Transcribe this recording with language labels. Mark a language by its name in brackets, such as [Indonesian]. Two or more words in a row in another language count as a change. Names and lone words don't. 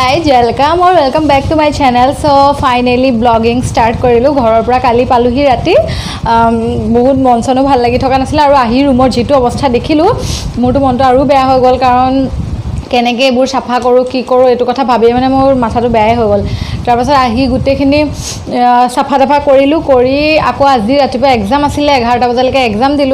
[English] Welcome और welcome back to my channel। So finally blogging start करिलो। [Assamese] घৰৰ পৰা কালি পালোহি ৰাতি। বহুত মন চনো ভাল লাগি থকা নাছিল আৰু আহি ৰুমৰ যেটো অৱস্থা দেখিলো মোৰটো মনটো আৰু বেয়া হৈ গ'ল কাৰণ কেনেকৈ এইবোৰ চাফা কৰোঁ কি কৰোঁ এইটো কথা ভাবিয়ে মানে মোৰ মাথাটো বেয়াই হৈ গ'ল। তাৰপাছত আহি গোটেইখিনি চাফা তাফা কৰিলোঁ কৰি আকৌ আজি ৰাতিপুৱা এক্সাম আছিলে 11টা বজালৈকে এক্সাম দিলোঁ।